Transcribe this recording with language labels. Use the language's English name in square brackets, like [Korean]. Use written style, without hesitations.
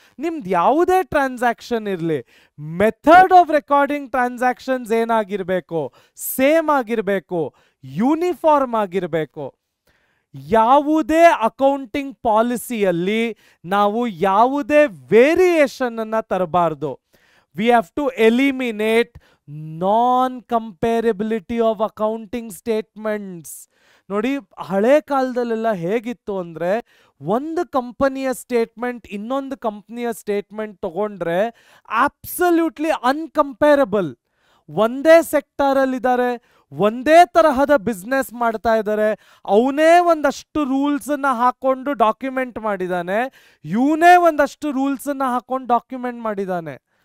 [Kannada] ನಿಮ್ದು ಯಾವುದೇ ಟ್ರಾನ್ಸಾಕ್ಷನ್ ಇರಲಿ, [English] method of recording transactions [Kannada] ಏನಾಗಿರಬೇಕು? ಸೇಮ್ ಆಗಿರಬೇಕು, ಯೂನಿಫಾರ್ಮ್ ಆಗಿರಬೇಕು. ಯಾವುದೇ ಅಕೌಂಟಿಂಗ್ ಪಾಲಿಸಿಯಲ್ಲಿ ನಾವು ಯಾವುದೇ ವೇರಿಯೇಷನ್ ಅನ್ನ ತರಬಾರ್ದು. [English] We have to eliminate non-comparability of accounting statements. [Kannada] ನೋಡಿ, ಹಳೆ ಕಾಲದಲ್ಲೆಲ್ಲ ಹೇಗಿತ್ತು ಅಂದರೆ, ಒಂದು ಕಂಪನಿಯ ಸ್ಟೇಟ್ಮೆಂಟ್ ಇನ್ನೊಂದು ಕಂಪನಿಯ ಸ್ಟೇಟ್ಮೆಂಟ್ ತಗೊಂಡ್ರೆ [English] Absolutely uncomparable. [Kannada] ಒಂದೇ ಸೆಕ್ಟರಲ್ಲಿದ್ದಾರೆ, ಒಂದೇ ತರಹದ ಬಿಸ್ನೆಸ್ ಮಾಡ್ತಾ ಇದ್ದಾರೆ, ಅವನೇ ಒಂದಷ್ಟು ರೂಲ್ಸನ್ನು ಹಾಕೊಂಡು ಡಾಕ್ಯುಮೆಂಟ್ ಮಾಡಿದ್ದಾನೆ, ಇವನೇ ಒಂದಷ್ಟು ರೂಲ್ಸನ್ನು ಹಾಕೊಂಡು ಡಾಕ್ಯುಮೆಂಟ್ ಮಾಡಿದ್ದಾನೆ.